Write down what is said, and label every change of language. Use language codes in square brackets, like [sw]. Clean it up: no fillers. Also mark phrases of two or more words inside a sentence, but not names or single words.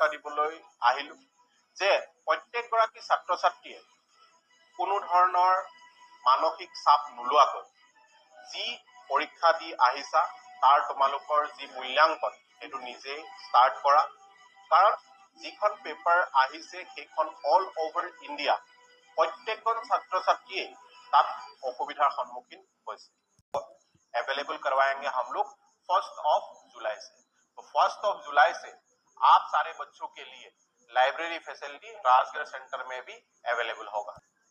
[as] দিবলৈ আহিলোঁ যে প্ৰত্যেকগৰাকী ছাত্ৰ ছাত্ৰীয়ে কোনো ধৰণৰ মানসিক চাপ নোলোৱাকৈ যি পৰীক্ষা দি আহিছা তাৰ তোমালোকৰ যি মূল্যাংকন সেইটো নিজেই ষ্টাৰ্ট কৰা, কাৰণ যিখন পেপাৰ আহিছে সেইখন [en] all over India [as] প্ৰত্যেকজন ছাত্ৰ ছাত্ৰীয়ে তাত অসুবিধাৰ সন্মুখীন হৈছে। [hi] अवेलेबल करवाएंगे हम लोग 1 जुलाई से। तो 1 जुलाई से आप सारे बच्चों के लिए [en] library facility [hi] राजगढ़ सेंटर में भी अवेलेबल होगा।